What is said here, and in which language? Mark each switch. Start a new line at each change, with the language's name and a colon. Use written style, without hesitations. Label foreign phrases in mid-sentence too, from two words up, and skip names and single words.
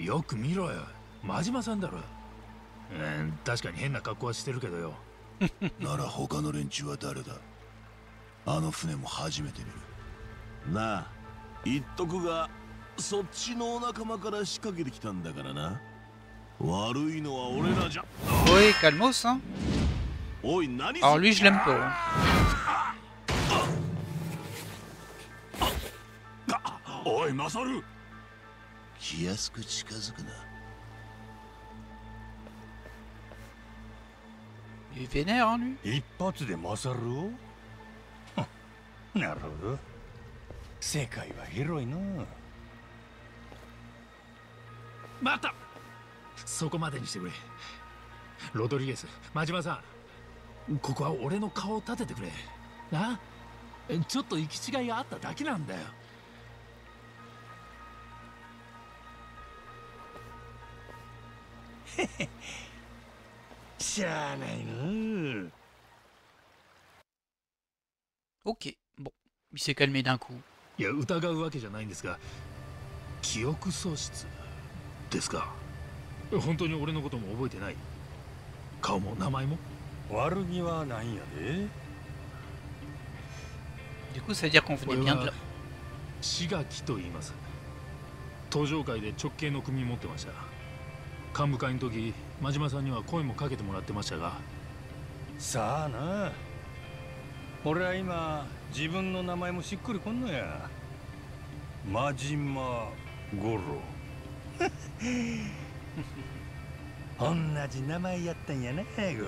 Japanese: よく見ろよ真島さんだろ確かに変な格好はしてるけどよなら他の連中は誰だあの船も初めて見るなあ言っとくがそっちの仲間から仕掛けてきたんだからな悪いのは俺らじゃ
French: Oui, calmos, hein.
Japanese: おい何
French: Alors lui, je l'aime pas. Hein.
Japanese: おいマサル気安く近づくな
French: Il est vénère, hein, lui.
Japanese: 一発でマサルをなるほど世界は広いな待ったそこまでにしてくれロドリゲス真島さんここは俺の顔を立ててくれなちょっと行き違いがあっただけなんだよしゃあないな
French: Ok, bon. Il s'est calmé d'un coup.
Japanese: いや疑うわけじゃないんですが記憶喪失ですか本当に俺のことも覚えてない顔も名前も悪気はないんやで
French: Du coup, ça veut dire qu'on venait bien de là.
Japanese: 志垣と言います登場会で直系の組持ってました幹部会の時真島さんには声もかけてもらってましたがさあな俺は今自分の名前もしっくりこんのや真島五郎同じ名前やったんやな五郎